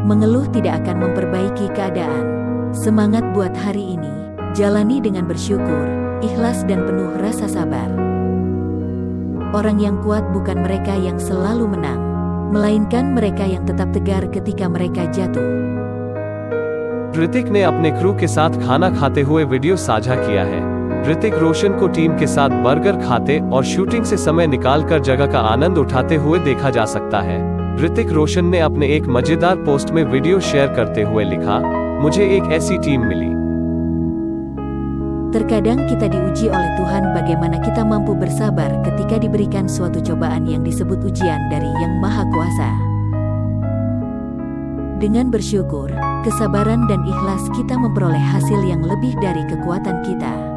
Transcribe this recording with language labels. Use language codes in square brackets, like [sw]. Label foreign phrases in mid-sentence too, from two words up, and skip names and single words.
[id] Mengeluh tidak akan memperbaiki keadaan. Semangat buat hari ini, jalani dengan bersyukur, ikhlas dan penuh rasa sabar. Orang yang kuat bukan mereka yang selalu menang, melainkan mereka yang tetap tegar ketika mereka jatuh. [hi] ऋतिक ने अपने क्रू के साथ खाना खाते हुए वीडियो साझा किया है। ऋतिक रोशन को टीम के साथ बर्गर खाते और शूटिंग से समय निकालकर जगह का आनंद उठाते हुए देखा जा सकता है। ऋतिक रोशन ने अपने एक मजेदार पोस्ट में वीडियो शेयर करते हुए लिखा, मुझे एक ऐसी टीम मिली। [id] Terkadang kita diuji oleh Tuhan bagaimana kita mampu bersabar ketika diberikan suatu cobaan yang disebut ujian dari Yang Maha Kuasa. Dengan bersyukur, kesabaran dan ikhlas kita memperoleh hasil yang lebih dari kekuatan kita.